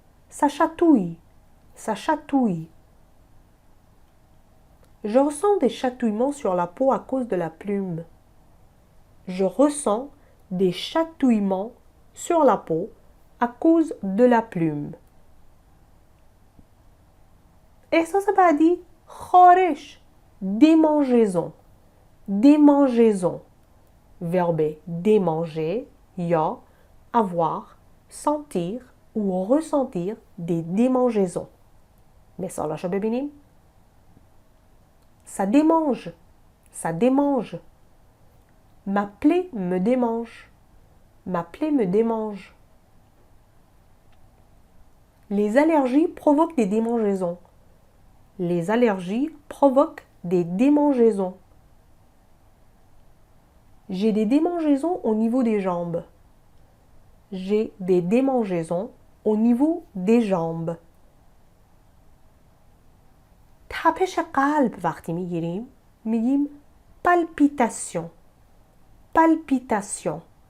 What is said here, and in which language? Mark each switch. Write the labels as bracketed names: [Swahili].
[French] Ça chatouille, ça chatouille. Je ressens des chatouillements sur la peau à cause de la plume. Je ressens des chatouillements sur la peau à cause de la plume. [Persian] احساس بعدی خارش، démangeaison، démangeaison. [French] Verbe démanger یا avoir, sentir ou ressentir des démangeaisons. [Persian] مثالاشو ببینیم. [French] Ça démange, ça démange. Ma plaie me démange, ma plaie me démange. Les allergies provoquent des démangeaisons. Les allergies provoquent des démangeaisons. J'ai des démangeaisons au niveau des jambes. J'ai des démangeaisons au niveau des jambes. [Persian] تپش قلب وقتی میگیم palpitation، palpitation.